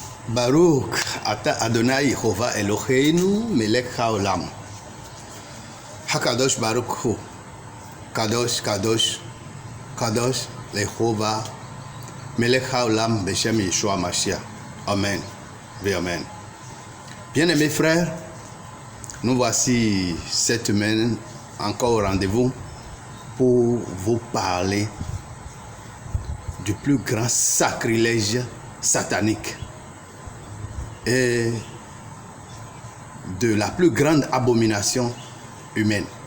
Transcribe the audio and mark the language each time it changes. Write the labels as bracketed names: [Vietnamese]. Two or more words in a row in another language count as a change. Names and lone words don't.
[Hebrew] ברוך אתה אדוני יהוה אלוהינו מלך העולם. הקדוש ברוך הוא. קדוש, קדוש, קדוש, יהוה מלך העולם בשם ישוע משיח. [French] Amen. Oui, amen. Bien-aimés frères, nous voici cette semaine encore au rendez-vous pour vous parler du plus grand sacrilège satanique et de la plus grande abomination humaine.